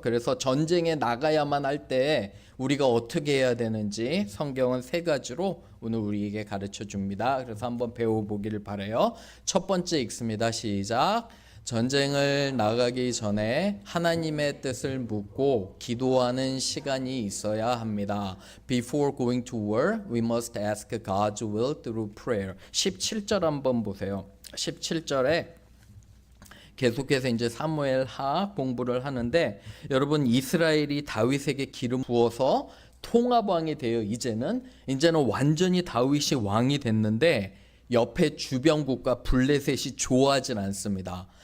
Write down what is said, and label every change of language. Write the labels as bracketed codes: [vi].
[ko] 그래서 전쟁에 나가야만 할 때 우리가 어떻게 해야 되는지 성경은 3가지로 오늘 우리에게 가르쳐 줍니다. 그래서 한번 배워보기를 바라요. 첫 번째 읽습니다. 시작. 전쟁을 나가기 전에 하나님의 뜻을 묻고 기도하는 시간이 있어야 합니다. [en] Before going to war, we must ask God's will through prayer. [ko] 17절 한번 보세요. 17절에 계속해서 이제 사무엘 하 공부를 하는데 여러분 이스라엘이 다윗에게 기름 부어서 통합왕이 되어 이제는 완전히 다윗이 왕이 됐는데 옆에 주변국가 블레셋이 좋아하진 않습니다.